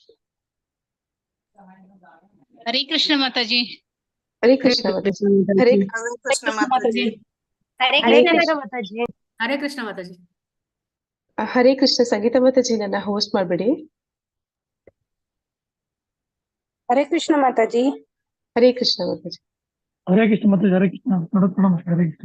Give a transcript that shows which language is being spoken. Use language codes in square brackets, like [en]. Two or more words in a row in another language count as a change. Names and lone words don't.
[hi] हरे कृष्ण माता जी। [kn] ಹರೇ ಕೃಷ್ಣ ಮಾತಾಜಿ. ಹರೇ [hi] हरे कृष्ण माता जी। हरे हरे कृष्ण कृष्ण माता जी। हरे कृष्ण माता जी। [kn] ಹರೇ ಕೃಷ್ಣ. ಸಂಗೀತ ಮಾತಾಜಿ ನನ್ನ ಹೋಸ್ಟ್ ಮಾಡ್ಬೇಡಿ. [hi] हरे कृष्ण माता जी। [kn] ಹರೇ ಕೃಷ್ಣ ಮಾತಾಜಿ. [hi] हरे कृष्ण माता जी। हरे कृष्ण प्रणाम हरे कृष्ण।